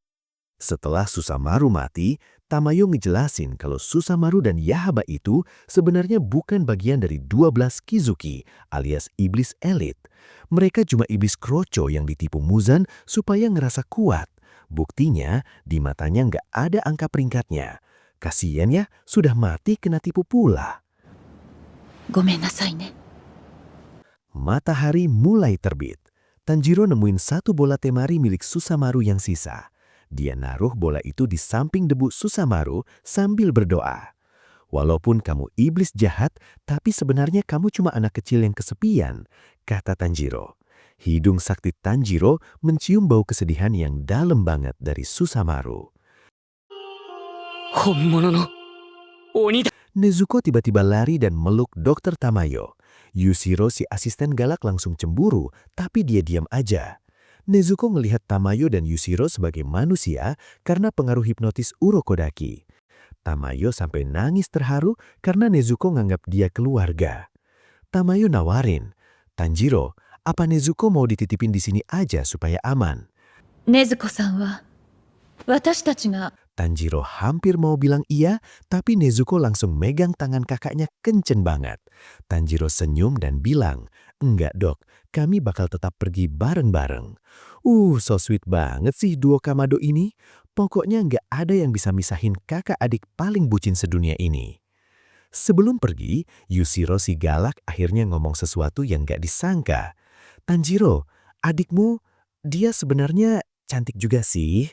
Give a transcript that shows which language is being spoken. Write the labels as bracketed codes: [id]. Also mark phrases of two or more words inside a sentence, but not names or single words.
[id] Setelah Susamaru mati, Tamayo ngejelasin kalau Susamaru dan Yahaba itu sebenarnya bukan bagian dari 12 Kizuki alias iblis elit. Mereka cuma iblis kroco yang ditipu Muzan supaya ngerasa kuat. Buktinya, di matanya nggak ada angka peringkatnya. Kasian ya, sudah mati kena tipu pula. [ja] ごめんなさいね。 [id] Matahari mulai terbit. Tanjiro nemuin 1 bola temari milik Susamaru yang sisa. Dia naruh bola itu di samping debu Susamaru sambil berdoa. "Walaupun kamu iblis jahat, tapi sebenarnya kamu cuma anak kecil yang kesepian," kata Tanjiro. Hidung sakti Tanjiro mencium bau kesedihan yang dalam banget dari Susamaru. [ja] 本物の鬼だ。 [id] Nezuko tiba-tiba lari dan meluk dokter Tamayo. Yushiro si asisten galak langsung cemburu, tapi dia diam aja. Nezuko melihat Tamayo dan Yushiro sebagai manusia karena pengaruh hipnotis Urokodaki. Tamayo sampai nangis terharu karena Nezuko nganggap dia keluarga. Tamayo nawarin, "Tanjiro, apa Nezuko mau dititipin di sini aja supaya aman?" [ja] 禰豆子さんは私たちが [id] Tanjiro hampir mau bilang iya, tapi Nezuko langsung megang tangan kakaknya kencen banget. Tanjiro senyum dan bilang, "Enggak dok, kami bakal tetap pergi bareng-bareng." [en] So sweet [id] banget sih duo Kamado ini. Pokoknya nggak ada yang bisa misahin kakak adik paling bucin sedunia ini. Sebelum pergi, Yushiro si galak akhirnya ngomong sesuatu yang nggak disangka. "Tanjiro, adikmu, dia sebenarnya cantik juga sih."